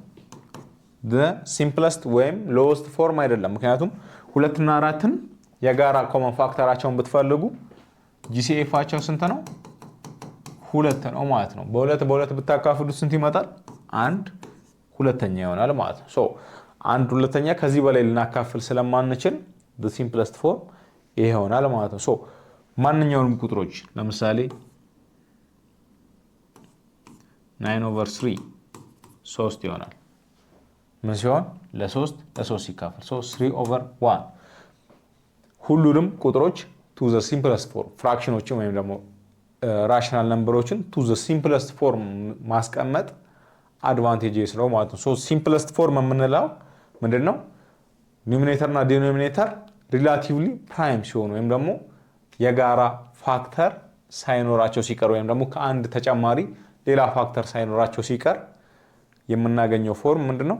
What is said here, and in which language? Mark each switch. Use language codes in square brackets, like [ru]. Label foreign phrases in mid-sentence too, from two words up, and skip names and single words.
[am] ሲምፕለስት ወይም [en] lowest form [am] አይደለም። ምክንያቱም 2 እና 4ን የጋራ [en] common factor [am] ብትፈልጉ ጂሲኤፋቸው ስንት ነው? 2 ነው ማለት ነው። በሁለት ብታካፍሉት ስንት ይመጣል? 1/2 ይሆናል ማለት ነው። ሶ 1/2 ከዚህ በላይ ልናካፍል ስለማንችል [en] the simplest form [am] ይሄ ይሆናል ማለት ነው። ሶ ማንኛውንም ቁጥሮች ለምሳሌ 9/3 3 ይሆናል። ምን ሲሆን ለ3 ሲካፈል 3/1 ሁሉንም ቁጥሮች [en] to the simplest form [am] ፍራክሽኖችን ወይም ደግሞ [en] rational numbers to the simplest form [am] ማስቀመጥ አድቫንቴጅስ ነው ማለት ነው። ሶ [en] simplest form [am] የምንለው ምንድነው? ኒውሚኔተር እና ዲኖሚኔተር [en] relatively prime [am] ሲሆኑ ወይም ደግሞ የጋራ ፋክተር ሳይኖራቸው ሲቀር ወይም ደግሞ ከአንድ ተጨማሪ ሌላ ፋክተር ሳይኖራቸው ሲቀር የምናገኘው ፎርም ምንድነው?